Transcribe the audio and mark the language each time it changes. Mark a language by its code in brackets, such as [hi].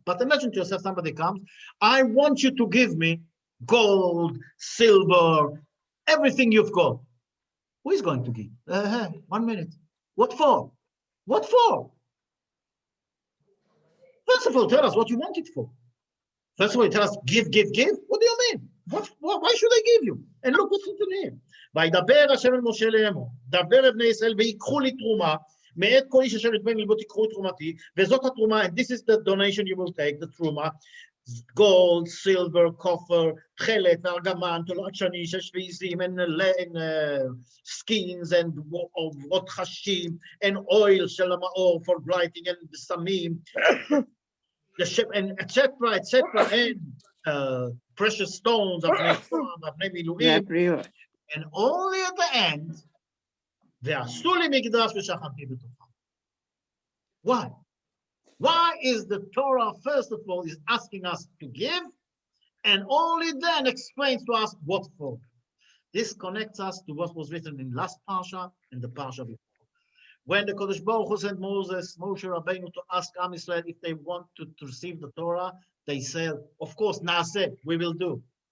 [en] But imagine to yourself, somebody comes, "I want you to give me gold, silver, everything you've got." Who is going to give? 1 minute. What for? What for? First of all, tell us what you want it for. First of all, you tell us, give, give, give. What do you mean? Why should I give you? And look what's written here. [he] וידבר השם אל משה לאמור, דבר אל בני ישראל ויקחו לי תרומה, מאת כל איש אשר יתבן ללבו תיקחו תרומתי, וזאת התרומה, [en] and this is the donation you will take, the [he] תרומה, [en] gold, silver, copper, [he] תכלת, ארגמן, תולעת שני, שש ועיזים, and [en] skins, and [he] רות חשים, [en] and oil [he] של המאור [en] for lighting, and בסמים, and etc., and precious stones of Miluim, and only at the end, [he] ועשו לי מקדש ושכנתי בתוכם. [en] Why? Why is the Torah, first of all, is asking us to give, and only then explains to us what for? This connects us to what was written in last Parsha and the Parsha before. When the Kodesh Baruch Hu sent Moses, Moshe Rabbeinu, to ask Am Yisrael if they want to receive the Torah, they said, of course, Naaseh, we will do.